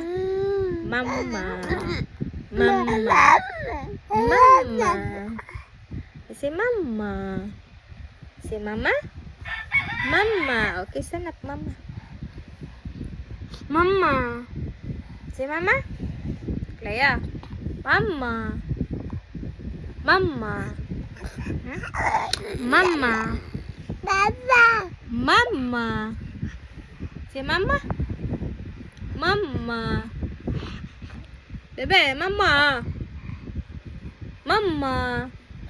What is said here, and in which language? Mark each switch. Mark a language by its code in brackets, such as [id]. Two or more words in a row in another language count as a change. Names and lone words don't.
[en] Mama. Mama. Mama. Say mama. Say mama. Mama. Okay, stand up, mama. Mama. Say mama. Clea. Mama. Mama. Huh? Mama. Mama. Say mama. Mama. Bebe, mama. Mama.